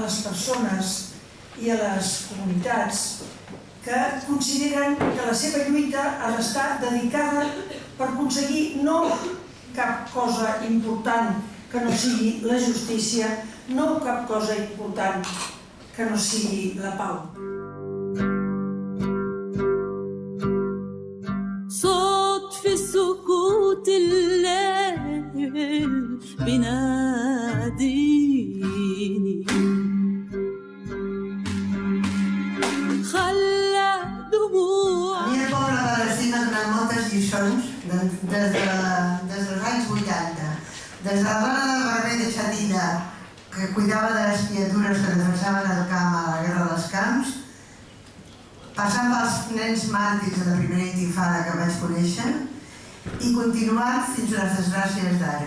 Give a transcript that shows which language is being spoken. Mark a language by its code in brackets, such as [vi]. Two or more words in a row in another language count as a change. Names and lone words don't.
[ca] les persones i a les comunitats que consideren que la seva lluita ha d'estar dedicada per aconseguir no cap cosa important que no sigui la justícia, no cap cosa important que no sigui la pau. [ar] في سكوت الليل بناديني خلى دموع. [ca] A mi el poble palestí m'ha donat moltes lliçons des dels anys 80. Des de la dona del barber de Xatilla, que cuidava de les criatures que defensaven el camp a la guerra dels camps, passant pels nens màrtirs de la primera intifada que vaig conèixer i continuant fins a les desgràcies d'ara.